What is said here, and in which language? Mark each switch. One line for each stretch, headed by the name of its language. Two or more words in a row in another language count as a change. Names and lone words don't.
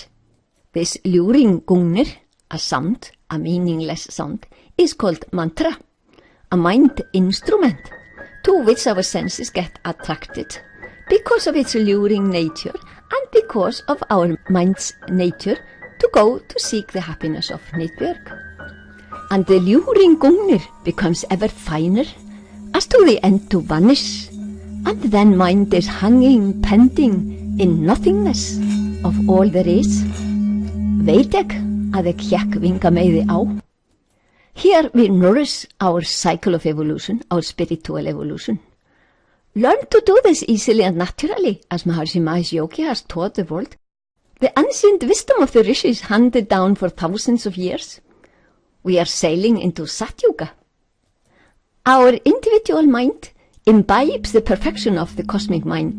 English: This luring Gungnir, a sound, a meaningless sound, is called mantra, a mind instrument to which our senses get attracted because of its luring nature and because of our mind's nature to go to seek the happiness of Himinbjörg. And the luring Gungnir becomes ever finer as to the end to vanish, and then mind is hanging, pending in nothingness of all there is.
Old Norse: Veit ek að ek hékk vinga meiði á?
English: Here we nourish our cycle of evolution, our spiritual evolution. Learn to do this easily and naturally, as Maharishi Mahesh Yogi has taught the world. The ancient wisdom of the rishis handed down for thousands of years. We are sailing into Satyuga. Our individual mind imbibes the perfection of the cosmic mind.